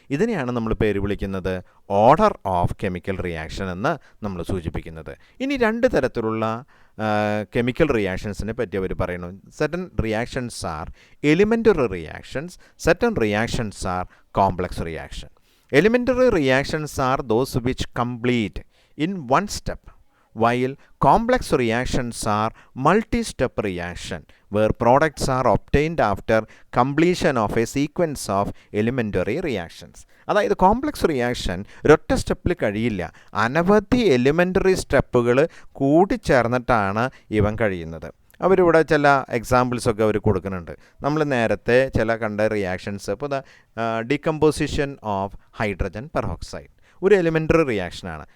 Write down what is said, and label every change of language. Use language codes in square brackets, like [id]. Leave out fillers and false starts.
[ml] ഇതിനെയാണ് നമ്മൾ പേര് വിളിക്കുന്നത് ഓർഡർ ഓഫ് കെമിക്കൽ റിയാക്ഷൻ എന്ന് നമ്മൾ സൂചിപ്പിക്കുന്നത്. ഇനി രണ്ട് തരത്തിലുള്ള കെമിക്കൽ റിയാക്ഷൻസിനെ പറ്റി അവർ പറയുന്നു. [en] Certain reactions are elementary reactions, certain reactions are complex reaction. Elementary reactions are those which complete in one step, while complex reactions are multi-step reaction where products are obtained after completion of a sequence of elementary reactions. [ml] അതായത് complex reaction ഒരൊറ്റ സ്റ്റെപ്പിൽ കഴിയില്ല, അനവധി elementary സ്റ്റെപ്പുകൾ കൂടിച്ചേർന്നിട്ടാണ് ഇവൻ കഴിയുന്നത്. അവരിവിടെ ചില എക്സാമ്പിൾസൊക്കെ അവർ കൊടുക്കുന്നുണ്ട്. നമ്മൾ നേരത്തെ ചില കണ്ട റിയാക്ഷൻസ്, ഇപ്പോൾ ഡീകമ്പോസിഷൻ ഓഫ് ഹൈഡ്രജൻ പെറോക്സൈഡ് ഒരു എലിമെൻ്ററി റിയാക്ഷനാണ്.